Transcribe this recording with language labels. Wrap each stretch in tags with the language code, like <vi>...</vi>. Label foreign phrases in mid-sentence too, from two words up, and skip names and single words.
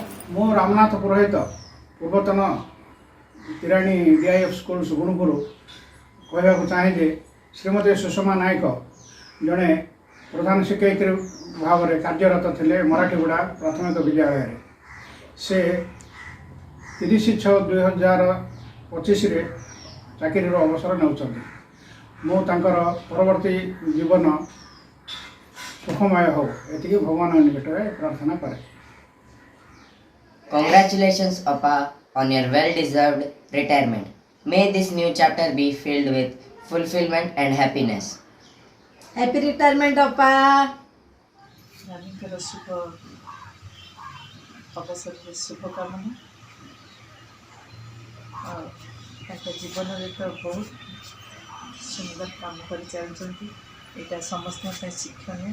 <or>ମୁଁ ରାମନାଥ ପୁରୋହିତ, ପୂର୍ବତନ ତିରାଣୀ DIF ସ୍କୁଲ ସୁଗୁଣପୁର କହିବାକୁ ଚାହେଁ ଯେ ଶ୍ରୀମତୀ ସୁଷମା ନାୟକ ଜଣେ ପ୍ରଧାନ ଶିକ୍ଷୟିତ୍ରୀ ଭାବରେ କାର୍ଯ୍ୟରତ ଥିଲେ ମରାଠୀଗୁଡ଼ା ପ୍ରାଥମିକ ବିଦ୍ୟାଳୟରେ। ସେ 30/6/2025ରେ ଚାକିରିର ଅବସର ନେଉଛନ୍ତି। ମୁଁ ତାଙ୍କର ପରବର୍ତ୍ତୀ ଜୀବନ ସୁଖମୟ ହେଉ ଏତିକି ଭଗବାନଙ୍କ ନିକଟରେ ପ୍ରାର୍ଥନା କରେ।</or> <en>Congratulations, Appa, on your well-deserved retirement. May this new chapter be filled with fulfillment and happiness. Happy retirement, Appa.</en> <or>ନାନୀଙ୍କର ଶୁଭ ଅବସରରେ ଶୁଭକାମନା। ଆଉ ତାଙ୍କ ଜୀବନରେ ତ ବହୁତ ସୁନ୍ଦର କାମ କରିଚାଲିଛନ୍ତି, ଏଇଟା ସମସ୍ତଙ୍କ ପାଇଁ ଶିକ୍ଷଣୀୟ।</or>